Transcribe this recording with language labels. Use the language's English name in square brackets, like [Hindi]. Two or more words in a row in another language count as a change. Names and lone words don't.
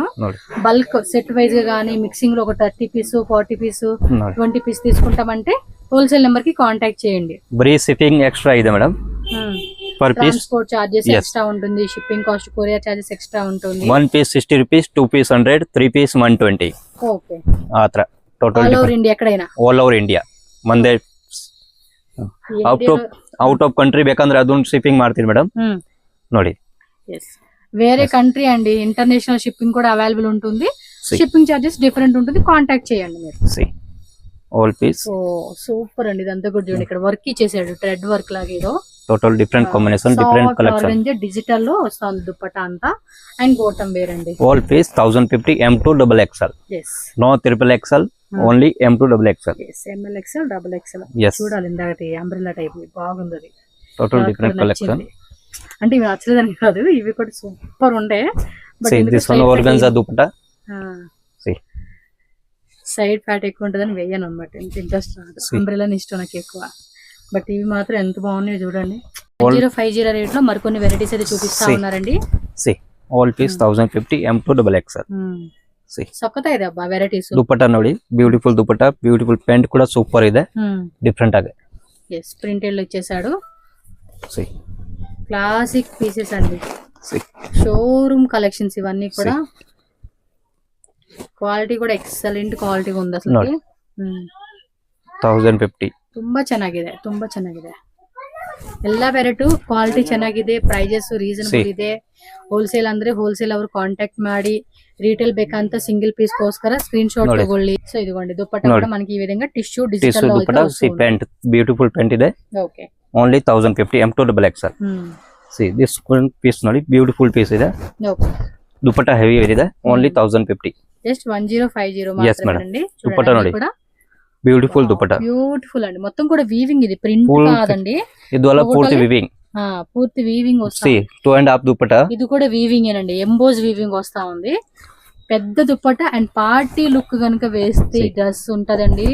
[English] bulk set wise [Telugu] గా గానీ మిక్సింగ్ లో ఒక [English] 30 piece 40 piece 20 piece [Telugu] తీసుకుంటామంటే [English] wholesale number [Telugu] కి కాంటాక్ట్ చేయండి. [English] free shipping extra [Telugu] ಇದೆ మేడం. [English] per piece transport charges extra [Telugu] ఉంటుంది, [English] shipping cost, courier charges extra [Telugu] ఉంటుంది. [English] 1 piece 60 rupees, 2 piece 100, 3 piece 120. ఓకే, [Kannada] ಆತರ ಟೋಟಲ್ [English] all over India [Kannada] ಎಕಡೆನಾ? [English] all over India. [Kannada] ಮಂದೆ [English] out of country [Kannada] ಬೇಕಂದ್ರೆ ಅದನ್ನ ಶಿಪ್ಪಿಂಗ್ ಮಾಡ್ತೀವಿ ಮೇಡಮ್ ನೋಡಿ. [Telugu] వేరే కంట్రీ అండి, [English] international shipping [Telugu] కూడా అవైలబుల్ ఉంటుంది. [English] shipping charges different [Telugu] ఉంటుంది, కాంటాక్ట్ చేయండి మీరు. [English] all piece [Telugu] సూపర్ అండి. ఇదంతా కూడా చూడండి, ఇక్కడ వర్క్ ఇచ్చేసాడు, [English] thread work [Telugu] లాగా. ఏదో [English] total different combination, different collection. [Telugu] డిజిటల్ లో వస్తుంది దుపట్టా అంతా, అండ్ [English] bottom wear [Telugu] అండి. [English] all piece 1050 M2XL. no XXL, only M2XL. ML XL XXL. yes [Telugu] చూడాలి, ఇందాకటి [English] umbrella type [Telugu] బాగుంది. [English] total different collection. [Telugu] అంటే ఇవి నచ్చలేదని కాదు, ఇవి కూడా సూపర్ ఉండే. [English] See, this one organza dupatta. See. side fat [Telugu] ఎక్కువ ఉంటుందని వేయను అనమాట, ఇంత ఇంట్రెస్ట్ రాదు. అంబ్రెలా ఇష్టం నాకు ఎక్కువ, బట్ ఇవి మాత్రం ఎంత బాగున్నాయి చూడండి. 050 రేట్ లో మరికొన్ని వెరైటీస్ అయితే చూపిస్తా ఉన్నారండి. [English] See, all piece 1050 M2 double XL. See, [Kannada] ಸಖತ್ ಇದೆ ಅಬ್ಬಾ ವೆರೈಟೀಸ್. ದುಪಟ್ಟ ನೋಡಿ, ಬ್ಯೂಟಿಫುಲ್ ದುಪಟ್ಟ, [English] beautiful pant [Kannada] ಕೂಡ ಸೂಪರ್ ಇದೆ, ಡಿಫರೆಂಟ್ ಆಗಿದೆ. [Telugu] ఎస్ ప్రింటెడ్ లో ఇచ్చేసాడు. [English] See, classic pieces [Telugu] అండి, [English] see, showroom collections [Telugu] ఇవన్నీ కూడా. [Kannada] ಕ್ವಾಲಿಟಿ ಕೂಡ [English] excellent quality [Kannada] ఉంది ಅಸಲು. 1050 ತುಂಬಾ ಚೆನ್ನಾಗಿದೆ, ತುಂಬಾ ಚೆನ್ನಾಗಿದೆ. ಎಲ್ಲ ವೆರೈಟಿ ಕ್ವಾಲಿಟಿ ಚೆನ್ನಾಗಿದೆ, [English] prices reasonable [Kannada] ಇದೆ. ಹೋಲ್ಸೇಲ್ ಅಂದ್ರೆ ಹೋಲ್ಸೇಲ್ ಅವರು ಕಾಂಟ್ಯಾಕ್ಟ್ ಮಾಡಿ, [Telugu] రీటైల్ ಬೇಕಂತ [English] single piece [Telugu] కోస్కర [English] screen shot [Telugu] ತಗೊಳ್ಳಿ. సో ఇదిగోండి దుపట్టా కూడా మనకి ఈ విధంగా [English] tissue digital [Telugu] లో దుపట్టా. [English] see pant, beautiful pant [Telugu] ಇದೆ. ఓకే, [English] only 1050 M2 double XL. see this piece [Kannada] ನೋಡಿ, ಬ್ಯೂಟಿಫುಲ್ ಪೀಸ್ ಇದೆ. [Telugu] ఓకే, [Kannada] దుపట్టా ಹೆವಿ ಇದೆ, ಓನ್ಲಿ 1050. [Telugu] జస్ట్ 1050 మాత్రమే అండి. దుపట్టా ನೋಡಿ, బ్యూటిఫుల్ దుపట్టా, బ్యూటిఫుల్ అండి. మొత్తం కూడా వీవింగ్, ఇది ప్రింట్ కాదండి, ఇది వల్ల పూర్తి వీవింగ్. పూర్తి వీవింగ్ వస్తుంది. 2.5 దుపట్టా, ఇది కూడా వీవింగ్ ఏనండి, ఎంబోజ్ వీవింగ్ వస్తా ఉంది. పెద్ద దుపట్టా అండ్ [English] party look [Telugu] గనుక వేస్తే డ్రెస్ ఉంటదండి.